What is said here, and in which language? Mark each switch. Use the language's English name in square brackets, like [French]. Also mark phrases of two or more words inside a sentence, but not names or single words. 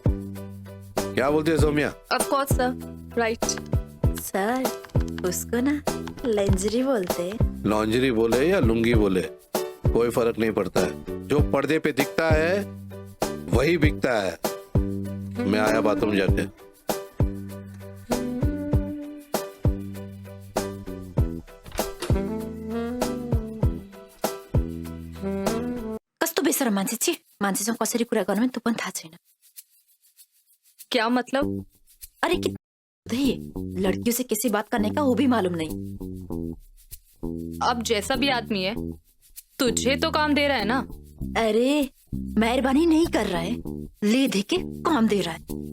[Hindi] क्या बोलती है सौम्या? [English] Of course sir, right. [Hindi] सर, उसको ना लेंजरी बोलते हैं। लॉन्जरी बोले या लुंगी बोले, कोई फर्क नहीं पड़ता है। जो पर्दे पे दिखता है वही बिकता है। मैं आया बाथरूम जाके। [Nepali] कस्तो बेसरम मान्छे छि, मान्छेसँग कसरी कुरा गर्नु त्यो पनि थाहा छैन। [Hindi] क्या मतलब? अरे कि लड़कियों से कैसे बात करने का वो भी मालूम नहीं। अब जैसा भी आदमी है, तुझे तो काम दे रहा है ना। अरे मेहरबानी नहीं कर रहा है, ले दे के काम दे रहा है।